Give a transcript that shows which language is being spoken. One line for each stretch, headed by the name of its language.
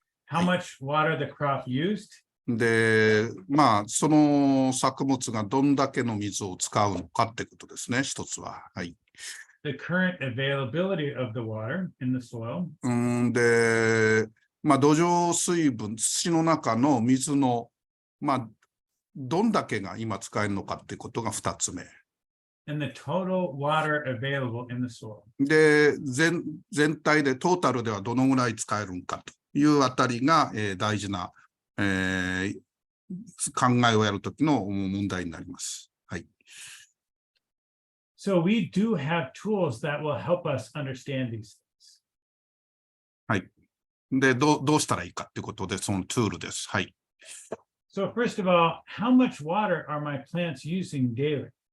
English: How much water the crop used?
Japanese: で、その作物がどんだけの水を使うのかってことですね、一つは。はい。
English: The current availability of the water in the soil.
Japanese: で、土壌水分、土の中の水の、どんだけが今使えるのかってことが2つ目。
English: And the total water available in the soil.
Japanese: で、全体で、トータルではどのぐらい使えるのかというあたりが、大事な、考えをやるときの問題になります。はい。
English: So we do have tools that will help us understand these things.
Japanese: はい。で、どうしたらいいかということで、そのツールです。はい。
English: So first of all, how much water are my plants using daily?